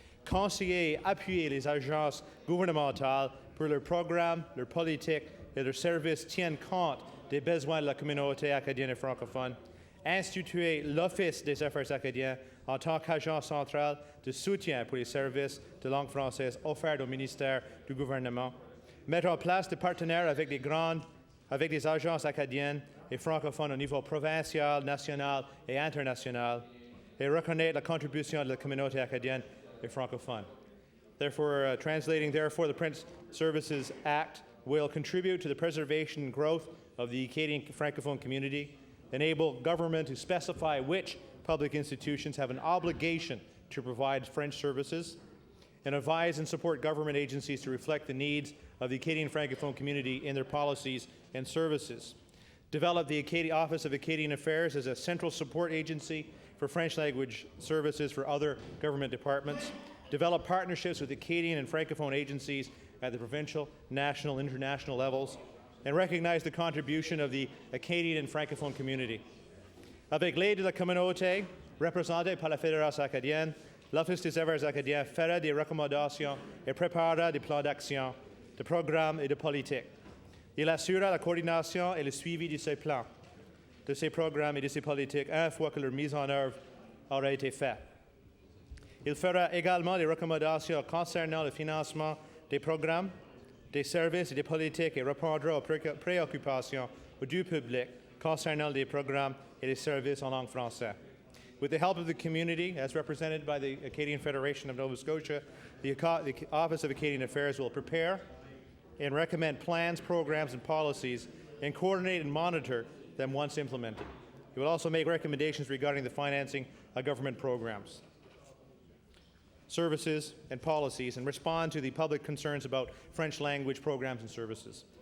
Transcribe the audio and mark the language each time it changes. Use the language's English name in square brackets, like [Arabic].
[French] conseiller et appuyer les agences gouvernementales pour leurs programmes, leurs politiques et leurs services tiennent compte des besoins de la communauté acadienne et francophone, instituer l'Office des affaires acadiennes en tant qu'agence centrale de soutien pour les services de langue française offerts au ministère du gouvernement, mettre en place des partenaires avec des agences acadiennes et francophones au niveau provincial, national et international, et reconnaître la contribution de la communauté acadienne et francophone. [English] Therefore, the French Services Act will contribute to the preservation and growth of the Acadian francophone community, enable government to specify which public institutions have an obligation to provide French services, and advise and support government agencies to reflect the needs of the Acadian francophone community in their policies and services. Develop the Office of Acadian Affairs as a central support agency for French language services for other government departments. Develop partnerships with Acadian and francophone agencies at the provincial, national, international levels, and recognize the contribution of the Acadian and francophone community. [French] Avec l'aide de la communauté, représentée par la Fédération acadienne, l'Office des affaires acadiennes fera des recommandations et préparera des plans d'action, de programmes et de politiques. Il assurera la coordination et le suivi de ces plans, de ces programmes et de ces politiques une fois que leur mise en œuvre aura été faite. Il fera également des recommandations concernant le financement des programmes, des services et des politiques et répondra aux préoccupations du public concernant les programmes et les services en langue française. [English] With the help of the community, as represented by the Acadian Federation of Nova Scotia, the Office of Acadian Affairs will prepare and recommend plans, programs, and policies, and coordinate and monitor them once implemented. It will also make recommendations regarding the financing of government programs, services, and policies, and respond to the public concerns about French language programs and services.